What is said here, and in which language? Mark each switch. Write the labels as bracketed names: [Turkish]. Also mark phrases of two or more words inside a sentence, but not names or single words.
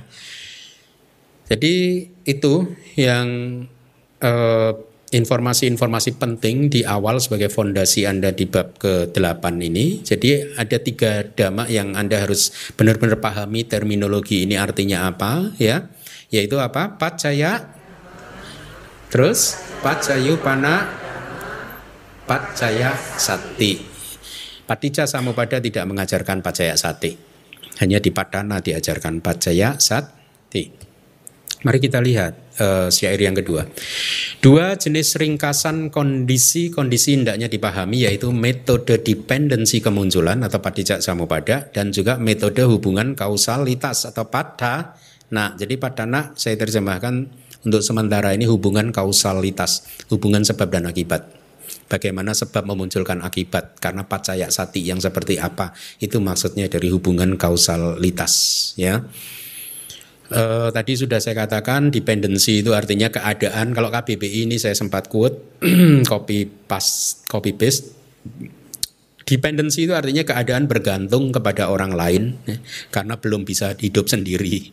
[Indonesian] Jadi itu yang informasi-informasi penting di awal sebagai fondasi Anda di bab ke-8 ini. Jadi ada 3 dhamma yang Anda harus benar-benar pahami terminologi ini artinya apa ya. Yaitu apa? [Pali] Paccaya, terus paccayuppana, paccaya sati. Paticca samuppada [Indonesian] tidak mengajarkan [Pali] paccaya sati. [Indonesian] Hanya di padhana diajarkan [Pali] paccaya sati. [Indonesian] Mari kita lihat syair yang kedua. 2 jenis ringkasan kondisi-kondisi hendaknya dipahami, yaitu metode dependensi kemunculan atau [Pali] paticca samuppada [Indonesian] dan juga metode hubungan kausalitas atau padhana. Nah, jadi padhana saya terjemahkan untuk sementara ini hubungan kausalitas, hubungan sebab dan akibat. Bagaimana sebab memunculkan akibat, karena [Pali] paccaya sati [Indonesian] yang seperti apa, itu maksudnya dari hubungan kausalitas ya. Tadi sudah saya katakan dependensi itu artinya keadaan. Kalau KBBI ini saya sempat [English] quote copy paste. [Indonesian] Dependensi itu artinya keadaan bergantung kepada orang lain ya, karena belum bisa hidup sendiri.